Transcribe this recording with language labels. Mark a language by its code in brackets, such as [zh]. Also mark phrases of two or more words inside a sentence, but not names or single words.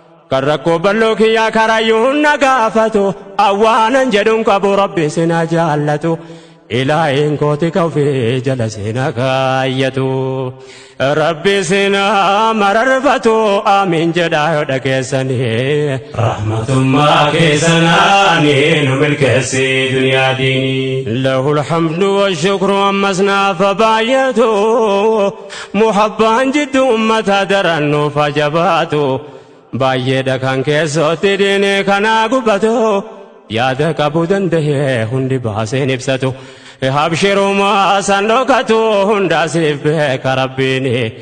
[om] Kan rakkoo bal'oo kiyyaa karayyuu na gaafatu. Awwaanan jedhuun qabu Rabbi sina jaallatu. Ilaahin kooti ka ofii jala sina kaayyatu. Rabbi sina mararfatu. Amiin jedhaa yoo dhageessani. Rahmatummaa kee sanaani nu milkeessi duniyaa diinii. [ar] له الحمد والشكر [om] ammas naaf baay'atu. Muhabbaan jiddu ummata daran nuuf ajabaatu. Baay'eedha kan keessootti diinii kanaa gubbatu. Yaada qabu danda'e hundi baaseen ibsatu. Habshirumaa san dhokatu hunda siif beeka Rabbiini.